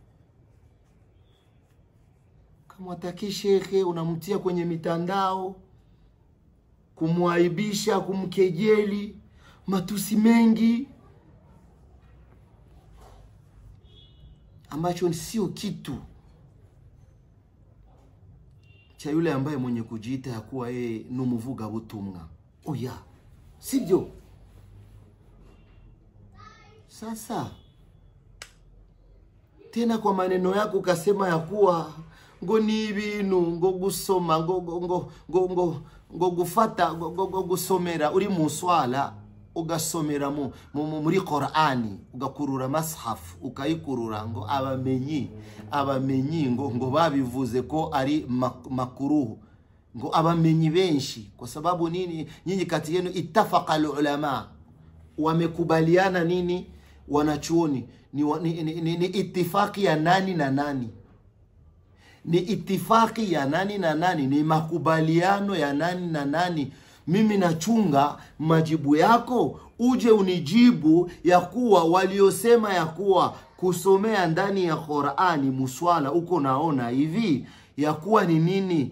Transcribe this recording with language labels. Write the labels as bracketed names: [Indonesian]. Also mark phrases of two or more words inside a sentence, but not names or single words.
[Swahili] Ukamwatake shekhe, unamtia kwenye mitandao, kumwaibisha, kumkejeli, matusi mengi, ambacho sio kitu cha yule ambaye mwenye kujiita ya kuwa yeye [Kinyarwanda] numuvuga butumwa. [Swahili] Oya, sivyo? Sasa tena kwa maneno yako ukasema ya kuwa [Kinyarwanda] ngo ni ibintu ngo gusoma ngo gufata ngo gusomera uri mu swala, ugasomera muri Qur'ani, ugakurura mashaf ukayikurura, ngo abamenyi ngo babivuze ko ari makuruhu, ngo abamenyi benshi. [Swahili] Kwa sababu nini? Nyinyi kati yenu [Arabic] ittafaqa ulama, [Swahili] wamekubaliana nini wanachuoni? Ni itifaki ya nani na nani? Ni itifaki ya nani na nani? Ni makubaliano ya nani na nani? Mimi nachunga majibu yako, uje unijibu ya kuwa waliosema ya kuwa kusomea ndani ya Qur'ani muswala uko naona hivi ya kuwa ni nini?